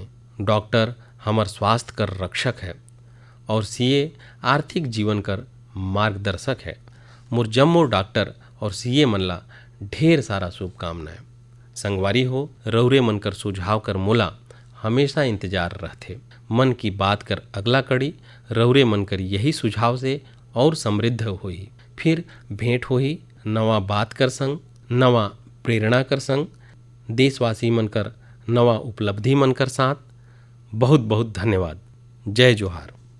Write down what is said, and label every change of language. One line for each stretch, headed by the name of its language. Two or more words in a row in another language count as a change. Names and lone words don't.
Surgujia: डॉक्टर हमार स्वास्थ्य कर रक्षक है और सीए आर्थिक जीवन कर मार्गदर्शक है। मोर जम्मो डॉक्टर और सीए मन ला ढेर सारा शुभकामनाएं। संगवारी हो, रौरे मन कर सुझाव कर मोला हमेशा इंतजार रहते। मन की बात कर अगला कड़ी रौरे मन कर यही सुझाव से और समृद्ध होही। फिर भेंट होही नवा बात कर संग, नवा प्रेरणा कर संग, देशवासी मन कर नवा उपलब्धि मन कर साथ। बहुत बहुत धन्यवाद। जय जोहार।